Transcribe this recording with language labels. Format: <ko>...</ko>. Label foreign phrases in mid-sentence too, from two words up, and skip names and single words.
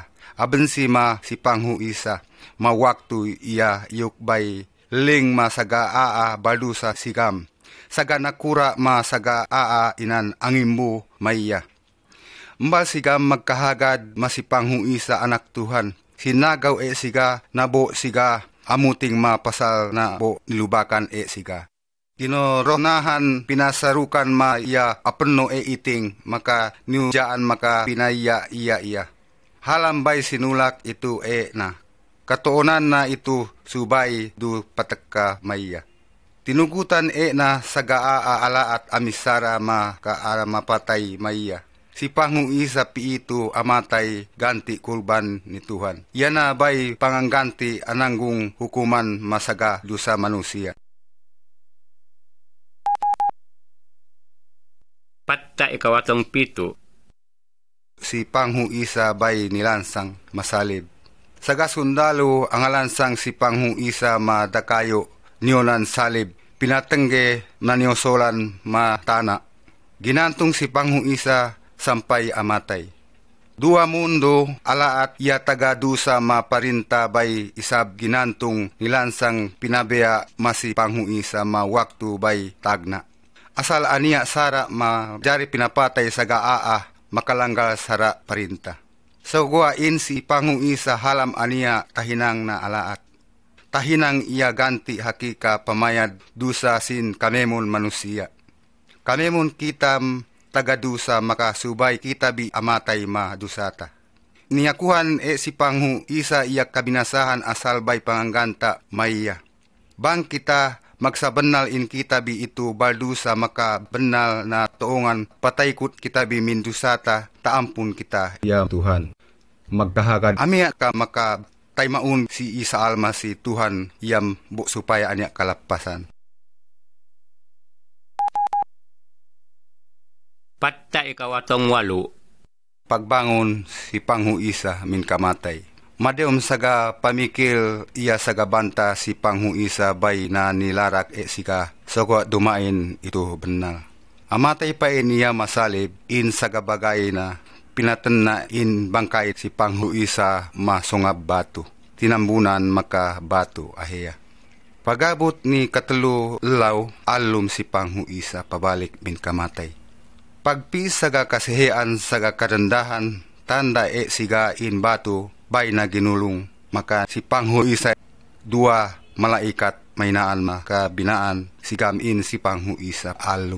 <sml>Abensi si Panghu Isa. Mawaktu iya yukbay ling masaga baldusa sigam. Saga nakura masaga inan angimbu maya. Mbal sigam magkahagad si Panghu Isa anak Tuhan. Sinagaw siga nabo siga amuting mapasal na bo nilubakan siga. Kinoronahan pinasarukan iya apeno iting maka niujaan maka pinaya iya. Halambay sinulak itu na. Katuonan na itu subay du patekka maya. Tinugutan na saga alaat amisara kaara mapatay maya. Si Panghu Isa piitu amatay ganti kurban ni Tuhan. Yana bay pangangganti ananggung hukuman masaga dusa manusia. Patta ikawatong pito. Si Panghu Isa bay nilansang masalib. Saga sundalo ang alansang si Panghu Isa madakayo nionan salib. Pinatengge naniosolan matana. Ginantong si Panghu Isa sampay amatay. Dua mundo alaat iya taga dusa maparinta bay isab ginantong nilansang pinabea masi Panghu Isa mawaktu bay tagna. Asal aniya sara jari pinapatay saga makalanggal sara parinta. So guwain si Panghu Isa halam aniya tahinang na alaat. Tahinang iya ganti hakika pamayad dusa sin kamemon manusia. Kamemon kitam tagadusa makasubay kita bi amatay dusata. Niyakuhan si Panghu Isa iya kabinasahan asal bay pangangganta maya. Bang kita magsabenal in kita bi itu baldusa maka benal na toongan pataykut kita bi mindusata taampun kita. Ya Tuhan. Magkahagad amia ka maka taymaun si Isa alma si Tuhan yam bu supaya anya kalapasan. Patta ikawatong walo. Pagbangon si Panghu Isa min kamatay. Madeom saga pamikil iya saga banta si Panghu Isa bay na nilarak sika soko dumain ito benal. Amatay pa niya masalib in saga bagay na pinatan na in bangkay si Panghu Isa masungab batu. Tinambunan maka batu aheya. Pagabot ni katalo law alum si Panghu Isa pabalik min kamatay. Pagpis saga kasihean saga karandahan tanda siga in batu bay na ginulong maka si Panghu Isa dua malaikat mainaan maka binaan sigam in si Panghu Isa alum.</sml>